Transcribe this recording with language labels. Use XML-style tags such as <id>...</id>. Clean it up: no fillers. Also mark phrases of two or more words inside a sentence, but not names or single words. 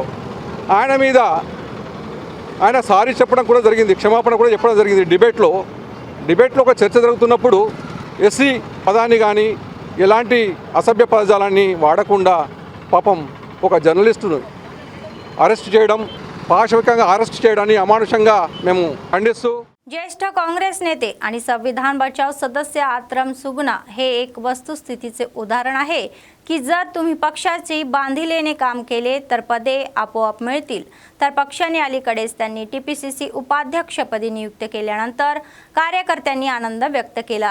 <te>ఆయన మీద ఆయన సారీ చెప్పడం కూడా జరిగింది, క్షమాపణ కూడా చెప్పడం జరిగింది. డిబేట్లో ఒక చర్చ జరుగుతున్నప్పుడు ఎస్సీ పదాన్ని కానీ ఎలాంటి అసభ్య పదజాలాన్ని వాడకుండా పాపం ఒక జర్నలిస్టును అరెస్ట్ చేయడం, పాశవికంగా अरेस्ट చేయడాన్ని अमानुषंगा మేము ఖండిస్తూ</te> <mr>ज्येष्ठ काँग्रेस नेते आणि संविधान बचाव सदस्य आत्रम सुगुना हे एक वस्तुस्थितीचे उदाहरण आहे की जर तुम्ही पक्षाची बांधिलेने काम केले तर पदे आपोआप मिळतील. तर पक्षाने अलीकडेच त्यांनी TPCC उपाध्यक्षपदी नियुक्त केल्यानंतर कार्यकर्त्यांनी आनंद व्यक्त केला.</mr>